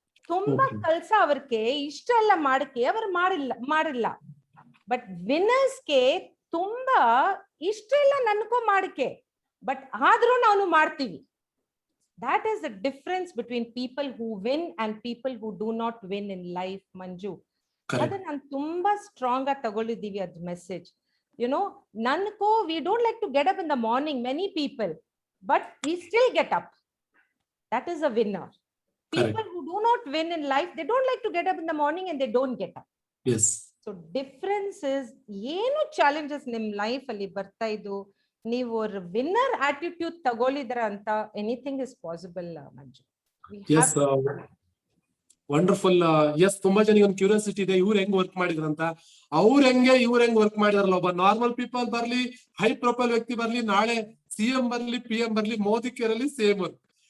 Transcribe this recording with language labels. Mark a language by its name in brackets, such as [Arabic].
[Kannada] ತುಂಬಾ ಕೆಲಸ ಅವರಿಗೆ ಇಷ್ಟ ಎಲ್ಲ ಮಾಡಕ್ಕೆ ಅವರು ಮಾಡಿಲ್ಲ. ಬಟ್ ವಿನ್ನರ್ಸ್ಗೆ ತುಂಬಾ ಇಷ್ಟ ಇಲ್ಲ ನನಗೂ ಮಾಡಕ್ಕೆ, ಬಟ್ ಆದ್ರೂ ನಾವು ಮಾಡ್ತೀವಿ. [English] That is the difference between people who win and people who do not win in life, Manju. [Kannada] ಅದನ್ನ ನಾನು ತುಂಬಾ ಸ್ಟ್ರಾಂಗ್ ಆಗಿ ತಗೊಳ್ಳಿದೀವಿ ಅದ್ message. [English] Nanko, we don't like to get up in the morning, many people, but we still get up. That is a winner. People who do not win in life, they don't like to get up in the morning and they don't get up. Yes. So difference is, [Kannada] ಏನು challenges ನಿಮ್ life ಅಲ್ಲಿ ಬರ್ತಾ ಇದ್ದು, ನೀವು winner attitude ತಗೊಳ್ಳಿದ್ರ ಅಂತ [English] anything is possible, [Kannada] Manju. [English] Yes, wonderful. [Kannada] S, ತುಂಬಾ ಜನಿಗೆ ಒಂದು curiosity ಇದೆ, ಇವ್ರು ಹೆಂಗ್ ವರ್ಕ್ ಮಾಡಿದ್ರಂತ. ಅವ್ರ ಹೆಂಗ್ ವರ್ಕ್ ಮಾಡಿದಾರಲ್ಲ, ಒಬ್ಬ ನಾರ್ಮಲ್ ಪೀಪಲ್ ಬರ್ಲಿ, ಹೈ ಪ್ರೊಫೈಲ್ ವ್ಯಕ್ತಿ ಬರ್ಲಿ, ನಾಳೆ CM ಬರ್ಲಿ, PM ಬರ್ಲಿ, ಮೋದಿ ಕೇರಲಿ ಸೇಮ್ ವರ್ಕ್.